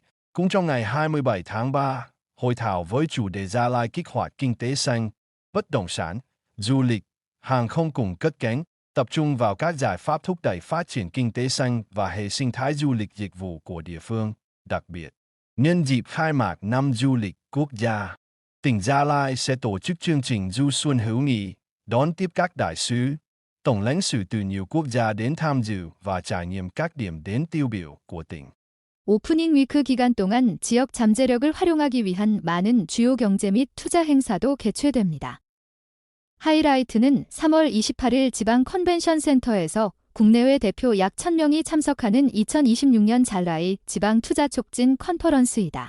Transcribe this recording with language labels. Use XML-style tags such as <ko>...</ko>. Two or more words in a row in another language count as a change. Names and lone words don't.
<vi>Cũng trong ngày 27 tháng 3, hội thảo với chủ đề Gia Lai kích hoạt kinh tế xanh, bất động sản, du lịch, hàng không cùng cất cánh, tập trung vào các giải pháp thúc đẩy phát triển kinh tế xanh và hệ sinh thái du lịch dịch vụ của địa phương. Đặc biệt, nhân dịp khai mạc năm du lịch quốc gia, tỉnh Gia Lai sẽ tổ chức chương trình Du Xuân Hữu Nghị, đón tiếp các đại sứ, tổng lãnh sự từ nhiều quốc gia đến tham dự và trải nghiệm các điểm đến tiêu biểu của tỉnh.</vi> <ko>오프닝 위크 기간 동안 지역 잠재력을 활용하기 위한 많은 주요 경제 및 투자 행사도 개최됩니다. 하이라이트는 3월 28일 지방 컨벤션 센터에서 국내외 대표 약 1000명이 참석하는 2026년 잘라이 지방 투자 촉진 컨퍼런스이다.</ko>